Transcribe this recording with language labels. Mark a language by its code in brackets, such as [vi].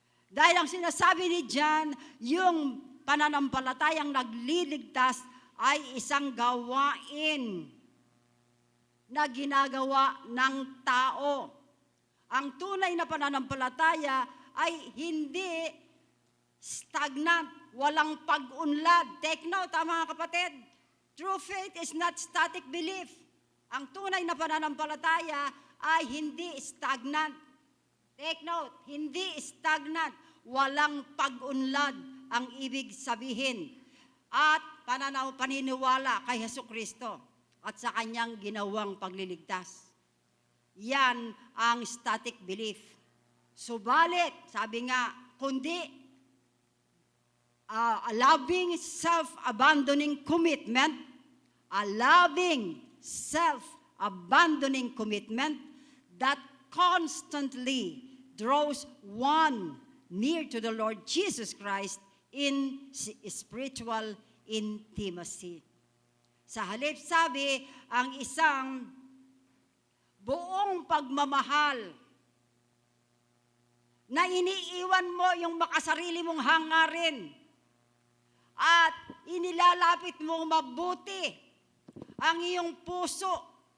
[tl] Dahil ang sinasabi ni John, yung pananampalatayang nagliligtas ay isang gawain na ginagawa ng tao. Ang tunay na pananampalataya ay hindi stagnant, walang pag-unlad. [en] Take note, [tl] mga kapatid. [en] True faith is not static belief. [tl] Ang tunay na pananampalataya ay hindi stagnant. [en] Take note, [tl] hindi stagnant, walang pag-unlad ang ibig sabihin. At paniniwala kay Jesucristo at sa kanyang ginawang pagliligtas. Yan ang static belief. Subalit, sabi nga, kundi [en] a loving self-abandoning commitment, a loving self-abandoning commitment that constantly draws one near to the Lord Jesus Christ in spiritual intimacy. [tl] Sa halip sabi, ang isang buong pagmamahal na iniiwan mo yung makasarili mong hangarin at inilalapit mo mabuti ang iyong puso